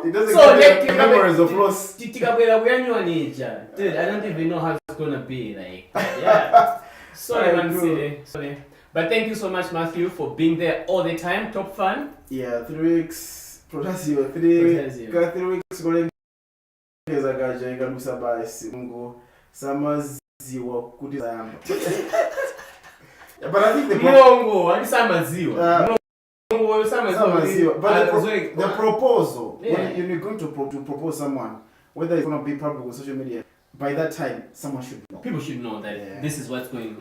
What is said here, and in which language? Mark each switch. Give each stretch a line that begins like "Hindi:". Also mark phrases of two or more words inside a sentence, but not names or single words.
English: It doesn't give you memories of loss. Dude, I don't even know how it's gonna be. Like, sorry, man, sorry. But thank you so much, Matthew, for being there all the time. Top fan. Yeah, 3 weeks. Protesio. 3 weeks going. Ezagaja ikalusa basi Mungu samaziwa kuti zayamba. But I think the proposal, when you're going to propose someone, whether it's going to be public on social media, by that time, someone should know. People should know that this is what's going on.